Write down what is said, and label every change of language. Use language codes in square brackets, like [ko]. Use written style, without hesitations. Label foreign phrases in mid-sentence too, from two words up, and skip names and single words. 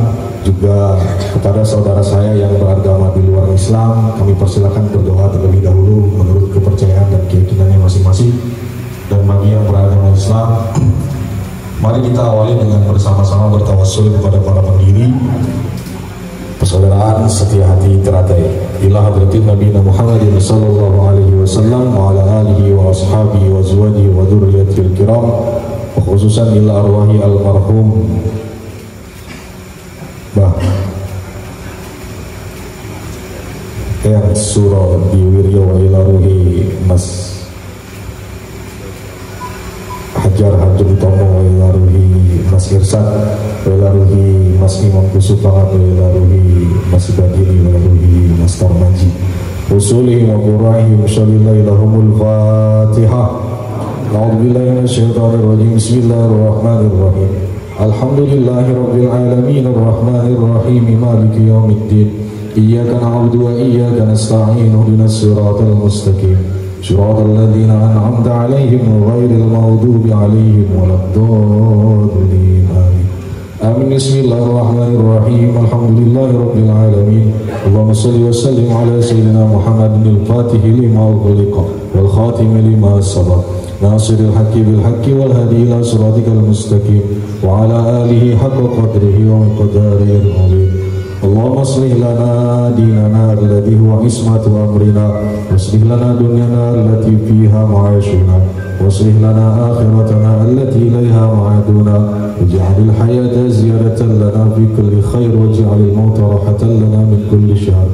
[id] Juga kepada saudara saya yang beragama di luar Islam, kami persilakan berdoa terlebih dahulu menurut kepercayaan dan keyakinannya masing-masing. Dan bagi yang beragama Islam, mari kita awali dengan bersama-sama bertawassul kepada para pendiri persaudaraan setia hati teratai [ar] إلى حضرة النبي محمد صلى الله عليه وسلم وعلى آله وأصحابه وأزواجه وذريته الكرام، وخصوصا إلى أرواح المرحوم Eyang Suro Diwiryo wa ila ruhi Mas Hajar Hajum Tomo wa ila ruhi Mas Irsan wa ila ruhi Mas Imam Kusupangat wa ila ruhi Mas Badini wa ila ruhi Mas Tarmanji usulihim wa qurahim shollillahi lahumul fatihah. أعوذ بالله من الشيطان الرجيم. بسم الله الرحمن الرحيم. الحمد لله رب العالمين الرحمن الرحيم مالك يوم الدين. إياك نعبد وإياك نستعين اهدنا الصراط المستقيم صراط الذين أنعمت عليهم غير المغضوب عليهم ولا الضالين. Amin. بسم الله الرحمن الرحيم. الحمد لله رب العالمين. اللهم صل وسلم على سيدنا محمد الفاتح لما أغلق والخاتم لما سبق ناصر الحق بالحق والهادي إلى صراطك المستقيم وعلى آله حق قدره ومقداره العظيم. اللهم أصلح لنا ديننا الذي هو عصمة أمرنا وأصلح لنا دنيانا التي فيها معاشنا وأصلح لنا آخرتنا التي إليها معادنا واجعل الحياة زيادة لنا في كل خير واجعل الموت راحة لنا من كل شر.